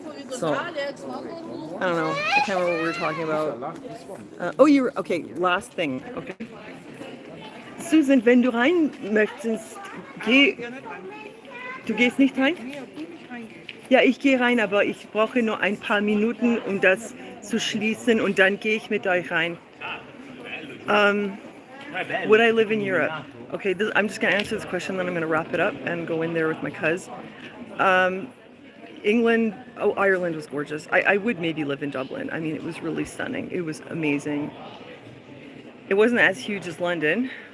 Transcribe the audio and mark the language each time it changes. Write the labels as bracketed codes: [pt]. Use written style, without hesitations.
[en] So I don't know. I can't remember what we were talking about. Oh, you were okay. Last thing. Okay. [de] Susan, wenn du rein möchtest, du gehst nicht rein? Ja, ich gehe rein, aber ich brauche nur ein paar Minuten, um das zu schließen und dann gehe ich mit euch rein. [en] Would I live in Europe? Okay, I'm just going to answer this question, then I'm going to wrap it up and go in there with my cuz. England, Ireland was gorgeous. I would maybe live in Dublin. I mean, it was really stunning. It was amazing. It wasn't as huge as London.